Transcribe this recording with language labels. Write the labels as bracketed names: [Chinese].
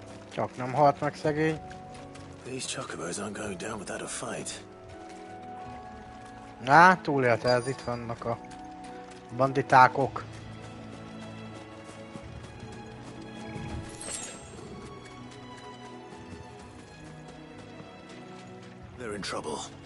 [Hungarian] Csak nem halt meg szegény. [English] These chocobos aren't going down without a fight. [Hungarian] Á, túlélte ez, itt vannak a banditákok. [English] They're in trouble.